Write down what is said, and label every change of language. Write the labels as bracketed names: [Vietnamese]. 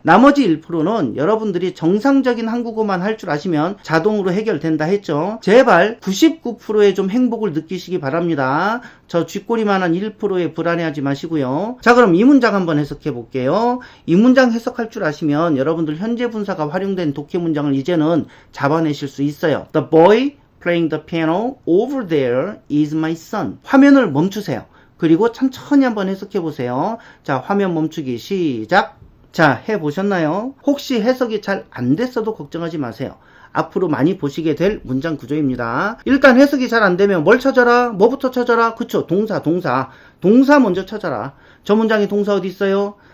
[Korean] 나머지 1%는 여러분들이 정상적인 한국어만 할 줄 아시면 자동으로 해결된다 했죠. 제발 99%의 좀 행복을 느끼시기 바랍니다. 저 쥐꼬리만한 1%에 불안해하지 마시고요. 자, 그럼 이 문장 한번 해석해 볼게요. 이 문장 해석할 줄 아시면 여러분들 현재 분사가 활용된 독해 문장을 이제는 잡아내실 수 있어요. [English] The boy playing the piano over there is my son. [Korean] 화면을 멈추세요. 그리고 천천히 한번 해석해 보세요. 자, 화면 멈추기 시작. 자, 해보셨나요? 혹시 해석이 잘 안 됐어도 걱정하지 마세요. 앞으로 많이 보시게 될 문장 구조입니다. 일단 해석이 잘 안 되면 뭘 찾아라? 뭐부터 찾아라? 그쵸? 동사 동사 먼저 찾아라. 저 문장에 동사 어디 있어요?